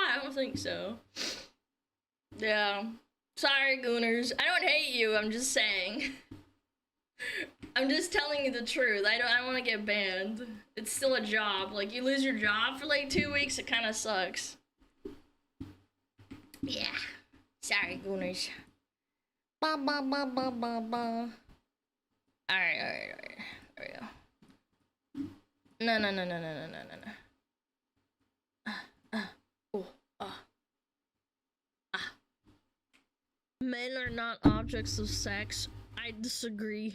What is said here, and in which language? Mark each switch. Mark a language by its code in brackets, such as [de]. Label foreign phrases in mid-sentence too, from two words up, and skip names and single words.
[en] I don't think so. Yeah. Sorry, gooners. I don't hate you. I'm just saying. I'm just telling you the truth. I don't want to get banned. It's still a job. Like, you lose your job for like 2 weeks, it kind of sucks. Yeah. Sorry, gooners. Ba ba ba ba ba ba. Alright. There we go. No. Men are not objects of sex. I disagree.